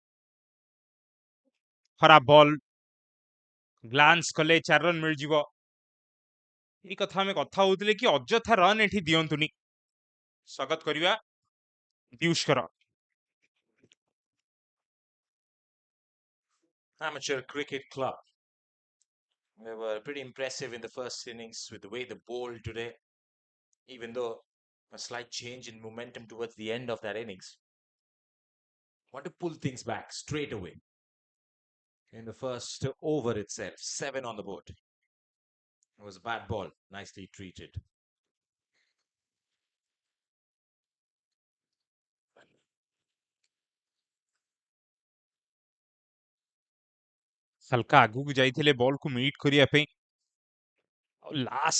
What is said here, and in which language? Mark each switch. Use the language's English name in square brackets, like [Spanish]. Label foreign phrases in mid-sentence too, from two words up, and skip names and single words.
[Odia] ଖରାପ ବଲ୍ ଗ୍ଲାନ୍ସ କଲେ 4 ରନ୍ ମିଳିଯିବ। ଏଇ କଥା ଆମେ କଥା ହଉଥିଲେ କି ଅଯଥା ରନ୍ ଏଠି ଦିଅନ୍ତୁନି। ସ୍ୱାଗତ କରିବା ପିୟୁଷଙ୍କର। [English] Amateur Cricket Club. They were pretty impressive in the first innings with the way they bowled today, even though a slight change in momentum towards the end of that innings. Want to pull things back straight away. In the first over itself, 7 on the board. It was a bad ball, nicely treated. [Odia] ହାଲକା ଆଗକୁ ଯାଇଥିଲେ ବଲ୍ କୁ ମିଟ୍ କରିବା ପାଇଁ ଆଉ ଲାଷ୍ଟ